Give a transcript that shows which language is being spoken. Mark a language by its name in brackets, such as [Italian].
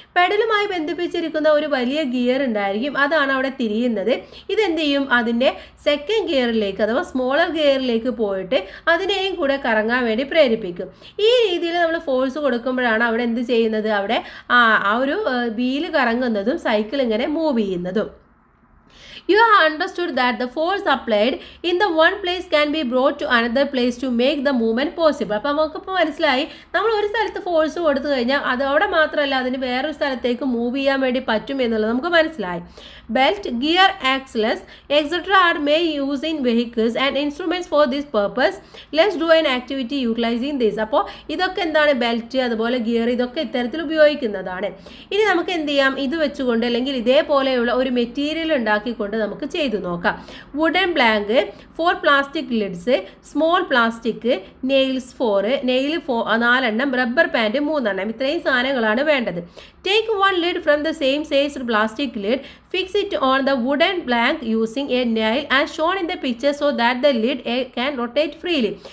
[Malayalam] പെഡലുമായി ബന്ധിപ്പിച്ചിരിക്കുന്ന ഒരു വലിയ ഗിയർ ഉണ്ടായിരിക്കും, അതാണ് അവിടെ തിരിയുന്നത്. ഇതെന്ത് ചെയ്യും, അതിൻ്റെ സെക്കൻഡ് ഗിയറിലേക്ക് അഥവാ സ്മോളർ ഗിയറിലേക്ക് പോയിട്ട് അതിനെയും കൂടെ കറങ്ങാൻ വേണ്ടി പ്രേരിപ്പിക്കും. ഈ രീതിയിൽ നമ്മൾ ഫോഴ്സ് കൊടുക്കുമ്പോഴാണ് അവിടെ എന്ത് ചെയ്യുന്നത്, അവിടെ ആ ഒരു വീല് കറങ്ങുന്നതും സൈക്കിൾ ഇങ്ങനെ മൂവ് ചെയ്യുന്നതും. [English] You have understood that the force applied in the one place can be brought to another place to make the movement possible. [Malayalam] അപ്പോൾ നമുക്കിപ്പോൾ മനസ്സിലായി, നമ്മൾ ഒരു സ്ഥലത്ത് ഫോഴ്സ് കൊടുത്തു കഴിഞ്ഞാൽ അത് അവിടെ മാത്രമല്ല അതിന് വേറൊരു സ്ഥലത്തേക്ക് മൂവ് ചെയ്യാൻ വേണ്ടി പറ്റും എന്നുള്ളത് നമുക്ക് മനസ്സിലായി. [English] Belt, gear, axles etcetera are may use in vehicles and instruments for this purpose. Let's do an activity utilising this. [Malayalam] അപ്പോൾ ഇതൊക്കെ എന്താണ്, ബെൽറ്റ് അതുപോലെ ഗിയർ ഇതൊക്കെ ഇത്തരത്തിൽ ഉപയോഗിക്കുന്നതാണ്. ഇനി നമുക്ക് എന്ത് ചെയ്യാം, ഇത് വെച്ചുകൊണ്ട് അല്ലെങ്കിൽ ഇതേപോലെയുള്ള ഒരു മെറ്റീരിയൽ ഉണ്ടാക്കി മനസ്സിലാക്കിക്കൊണ്ട് നമുക്ക് ചെയ്തു നോക്കാം. Wooden blank, 4 plastic lids, small plastic, nails 4, nail 4 rubber pant 3. ഇത്രയും സാധനങ്ങളാണ് വേണ്ടത്. [English] Take one lid from the same sized plastic lid, fix it on the wooden blank using a nail as shown in the picture so that the lid can rotate freely.